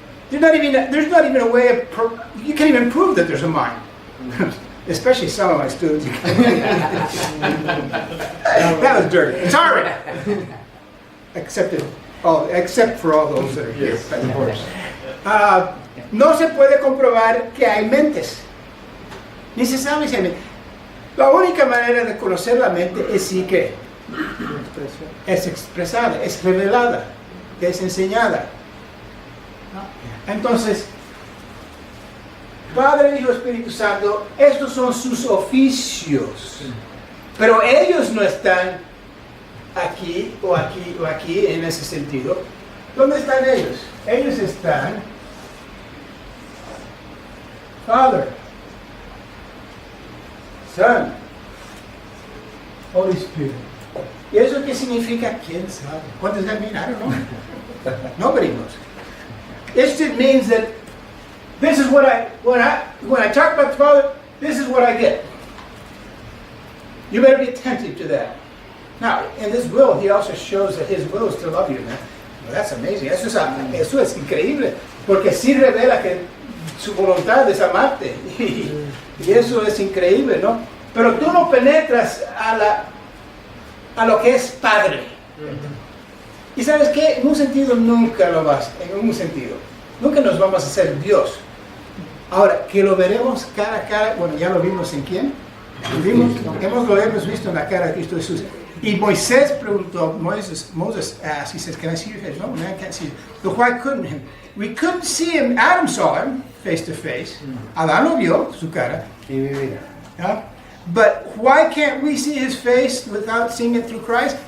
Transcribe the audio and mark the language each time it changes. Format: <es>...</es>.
<en>There's not even a way of, you can't even prove that there's a mind. Especially some of my students. That was dirty. Sorry. Except for all those that are here. Yes, of course.</en> <es>No se puede comprobar que hay mentes. Ni se sabe si hay mentes. La única manera de conocer la mente es sí que es expresada, es revelada, es enseñada. Entonces, Padre, Hijo, Espíritu Santo, estos son sus oficios. Pero ellos no están aquí o aquí o aquí en ese sentido. ¿Dónde están ellos? Ellos están</es> <en>Father, Son, Holy Spirit.</en> <es>¿Y eso qué significa? ¿Quién sabe?</es> <en>What does that mean? I don't know. Nobody knows. It just means that this is what when I talk about the Father, this is what I get. You better be attentive to that. Now, in this will, he also shows that his will is to love you, man. Well, that's amazing.</en> <es>Eso es increíble. Porque sí revela que su voluntad es amarte. Y eso es increíble, ¿no? Pero tú no penetras a lo que es Padre. Y sabes qué, en un sentido nunca lo vas, en un sentido. Nunca nos vamos a hacer Dios. Ahora, que lo veremos cara a cara, bueno, ya lo vimos en quién. Lo hemos visto en la cara de Cristo Jesús. Y Moisés preguntó,</es> <en>Moses asked, he says, can I see your face? No, man can't see you. But why couldn't him? We couldn't see him. Adam saw him face to face.</en> <es>Adán lo vio, su cara. Y mi vida.</es> <en>Yeah? But why can't we see his face without seeing it through Christ?</en>